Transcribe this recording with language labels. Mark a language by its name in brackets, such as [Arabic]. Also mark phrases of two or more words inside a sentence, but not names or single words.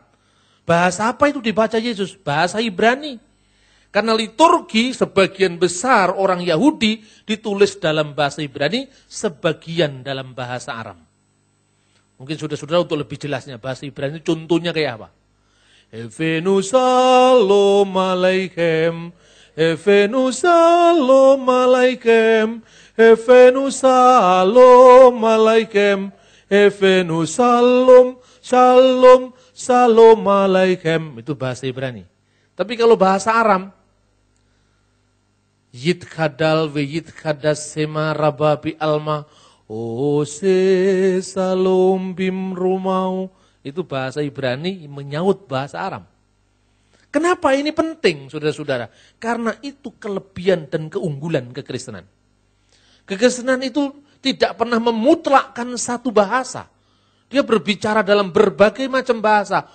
[Indonesian] Bahasa apa itu dibaca Yesus? Bahasa Ibrani. Karena liturgi sebagian besar orang Yahudi ditulis dalam bahasa Ibrani, sebagian dalam bahasa Aram. Mungkin saudara-saudara untuk lebih jelasnya, bahasa Ibrani contohnya kayak apa? [Hebrew] הבאנו שלום עליכם, הבאנו שלום עליכם, הבאנו שלום עליכם, הבאנו שלום, שלום, שלום עליכם. [Indonesian] Itu bahasa Ibrani. Tapi kalau bahasa Aram, [Aramaic] יתגדל ויתקדש שמה רבא בעלמא, עושה שלום במרומיו. [Indonesian] Itu bahasa Ibrani menyaut bahasa Aram. Kenapa ini penting, saudara-saudara? Karena itu kelebihan dan keunggulan kekristenan. Kekristenan itu tidak pernah memutlakkan satu bahasa. Dia berbicara dalam berbagai macam bahasa.